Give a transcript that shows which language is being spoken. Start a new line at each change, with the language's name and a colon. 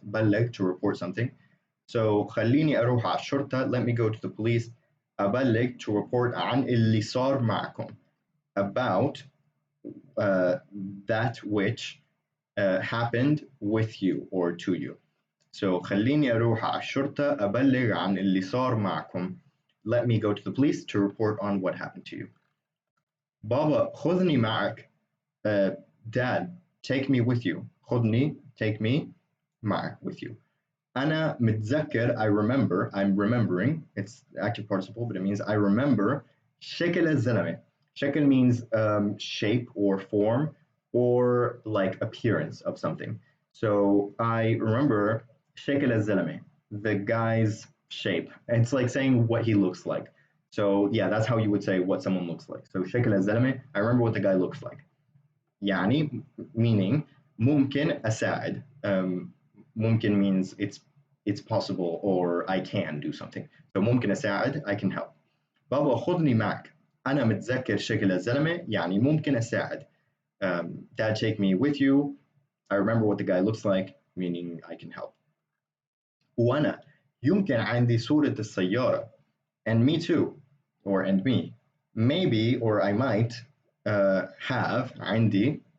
English: بلغ, to report something. So
Arabic: خليني أروح عالشرطة,
English: let me go to the police. أبلغ, to report
Arabic: عن اللي صار معكم,
English: about that which happened with you or to you. So
Arabic: خليني أروح عالشرطة أبلغ عن اللي صار معكم.
English: Let me go to the police to report on what happened to you.
Arabic: بابا خذني معك.
English: Dad, take me with you.
Arabic: خذني,
English: take me,
Arabic: معك,
English: with you.
Arabic: أنا متذكر,
English: I remember, I'm remembering. It's active participle, but it means I remember.
Arabic: شكل الزلمة.
English: شكل means shape or form or like appearance of something. So I remember
Arabic: شكل الزلمة,
English: the guy's shape. It's like saying what he looks like. So yeah, that's how you would say what someone looks like. So
Arabic: شكل الزلمة,
English: I remember what the guy looks like.
Arabic: يعني,
English: meaning
Arabic: ممكن أساعد.
English: ممكن means it's possible or I can do something. So
Arabic: ممكن أساعد,
English: I can help.
Arabic: بابا خذني معك. أنا متذكر شكل الزلمة, يعني ممكن أساعد.
English: Dad, take me with you. I remember what the guy looks like, meaning I can help.
Arabic: وأنا يمكن عندي صورة السيارة.
English: And me too, or and me. Maybe, or I might have عندي.